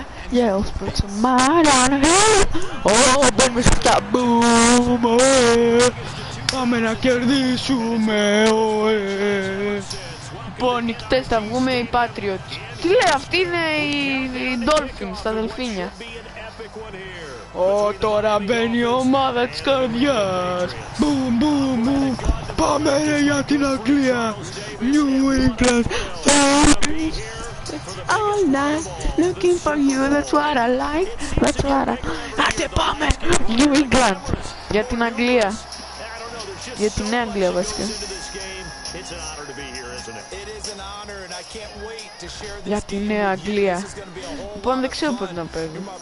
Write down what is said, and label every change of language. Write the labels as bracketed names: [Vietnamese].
[English] Yeah, let's put some mud on it. Oh, [Greek] πάμε στα [English] boom. [Greek] Πάμε να κερδίσουμε. Λοιπόν, νικητές θα βγούμε οι Patriots. Τι λέει, αυτοί είναι οι Dolphins, τα δελφίνια. Τώρα μπαίνει η ομάδα της καρδιάς. Boom, boom, boom. Πάμε για την Αγγλία. New England. [English] All night, looking for you, that's what I like, that's what I... [Greek] Άντε πάμε, New England, για την Αγγλία, για την Νέα Αγγλία βασικά. Για την Νέα Αγγλία. Λοιπόν, δεν ξέρω πότε να παίρνω.